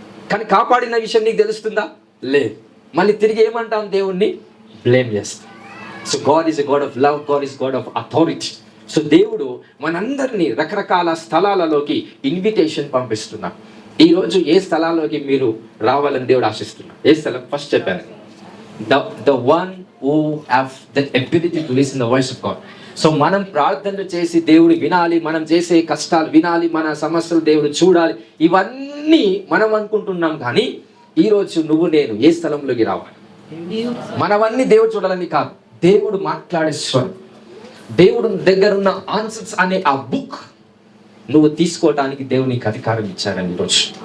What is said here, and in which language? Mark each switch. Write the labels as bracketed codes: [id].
[te] కానీ కాపాడిన విషయం నీకు తెలుస్తుందా? లేదు. మళ్ళీ తిరిగి ఏమంటాం? దేవుణ్ణి బ్లేమ్ చేస్తాం. [en] So god is a god of love, god is god of authority. [te] So దేవుడు మనందరినీ రకరకాల స్థలాలలోకి ఇన్విటేషన్ పంపిస్తున్నాం. ఈరోజు ఏ స్థలాల్లోకి మీరు రావాలని దేవుడు ఆశిస్తున్నాడు? ఏ స్థలం? ఫస్ట్ చెప్పాను, [en] the one who have the ability to listen the voice of God. [te] So మనం ప్రార్థనలు చేసి దేవుడు వినాలి, మనం చేసే కష్టాలు వినాలి, మన సమస్యలు దేవుడు చూడాలి, ఇవన్నీ మనం అనుకుంటున్నాం. కానీ ఈరోజు నువ్వు నేను ఏ స్థలంలోకి రావాలి? మనవన్నీ దేవుడు చూడాలని కాదు, దేవుడు మాట్లాడే స్వరం, దేవుడు దగ్గర ఉన్న ఆన్సర్స్ అనే ఆ బుక్ నువ్వు తీసుకోవటానికి దేవుడు నీకు అధికారం ఇచ్చారని ఈరోజు.